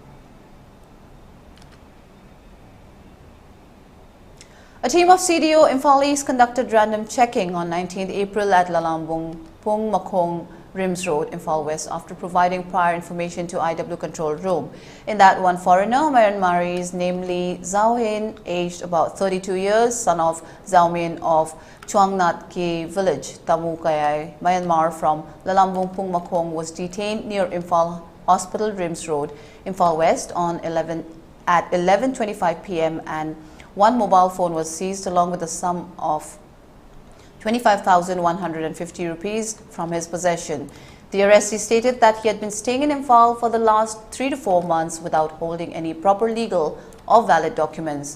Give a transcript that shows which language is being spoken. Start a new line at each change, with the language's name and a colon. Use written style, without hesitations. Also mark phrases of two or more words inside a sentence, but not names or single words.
English: A team of CDO Imphalis conducted random checking on 19th April at Lalambung Pung Makong Rims Road, Imphal West, after providing prior information to IW control room. In that, one foreigner, Myanmarese, namely Zhao Hin, aged about 32 years, son of Zhao Min of Chuangnat Ki village, Tamu Kayai, Myanmar, from Lalambung Pung Makong, was detained near Imphal Hospital Rims Road, Imphal West at 11:25 p.m. and one mobile phone was seized along with a sum of 25,150 rupees from his possession. The arrestee stated that he had been staying in Imphal for the last 3 to 4 months without holding any proper legal or valid documents.